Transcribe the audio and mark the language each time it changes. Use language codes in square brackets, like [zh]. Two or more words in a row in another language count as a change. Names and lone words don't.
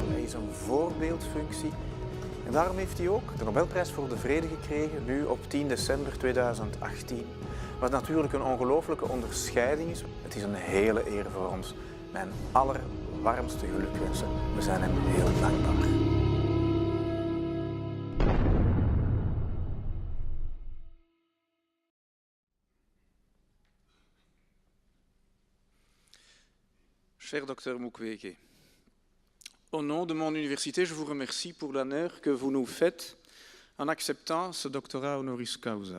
[nl] Hij is een voorbeeldfunctie. En daarom heeft hij ook de Nobelprijs voor de Vrede gekregen, nu op 10 december 2018. Wat natuurlijk een ongelooflijke onderscheiding is. Het is een hele eer voor ons. Mijn allerwarmste gelukwensen. We zijn hem heel dankbaar. [fr] Cher Dr Mukwege, au nom de mon université, je vous remercie pour l'honneur que vous nous faites en acceptant ce doctorat [la] honoris causa.